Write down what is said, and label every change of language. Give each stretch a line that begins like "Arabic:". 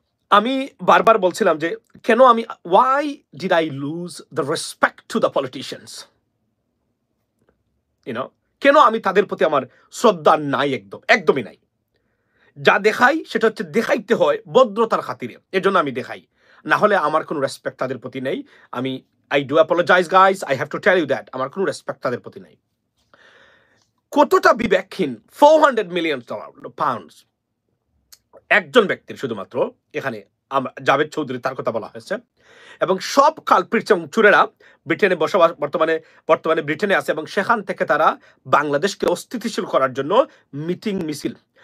Bangla: আমি বারবার বলছিলাম যে কেন আমি
English: why did I lose the respect to the politicians,
Bangla: কেন আমি তাদের প্রতি আমার শ্রদ্ধা নাই, একদমই নাই। যা দেখাই সেটা হচ্ছে দেখাইতে হয় ভদ্রতার খাতিরে, এজন্য আমি দেখাই, না হলে আমার কোনো রেসপেক্ট তাদের প্রতি নেই।
English: I do apologize guys, I have to tell you that
Bangla: আমার কোনো রেসপেক্ট তাদের প্রতি নেই। কতটা বিবেকহীন 400 মিলিয়ন পাউন্ডস একজন ব্যক্তির, শুধুমাত্র এখানে জাভেদ চৌধুরী তার কথা বলা হয়েছে, এবং সব কালপ্রিট এবং চুরেরা ব্রিটেনে বসবাস বর্তমানে ব্রিটেনে আছে, এবং সেখান থেকে তারা বাংলাদেশকে অস্থিতিশীল করার জন্য মিটিং মিছিল।